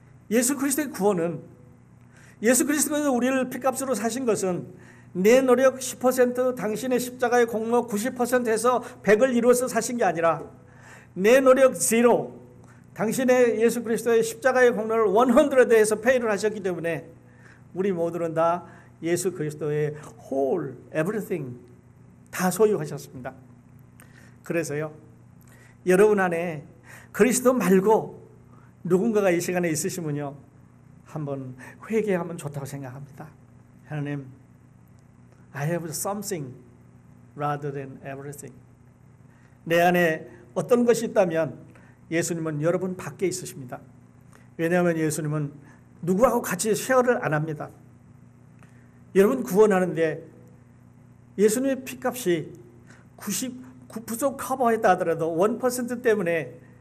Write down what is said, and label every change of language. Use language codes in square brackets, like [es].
[ko] 예수 그리스도의 구원은, 예수 그리스도가 우리를 핏값으로 사신 것은 내 노력 10%, 당신의 십자가의 공로 90%에서 100을 이루어서 사신 게 아니라 내 노력 0, 당신의 예수 그리스도의 십자가의 공로를 100에서 페이를 하셨기 때문에 우리 모두는 다 예수 그리스도의 whole, everything 다 소유하셨습니다. 그래서요, 여러분 안에 그리스도 말고 누군가가 이 시간에 있으시면요, 한번 회개하면 좋다고 생각합니다. [en] 하나님, I have something rather than everything. [ko] 내 안에 어떤 것이 있다면 예수님은 여러분 밖에 있으십니다. 왜냐하면 예수님은 누구하고 같이 쉐어를 안 합니다. 여러분 구원하는데 예수님의 피값이 99% 커버했다 하더라도 1% 때문에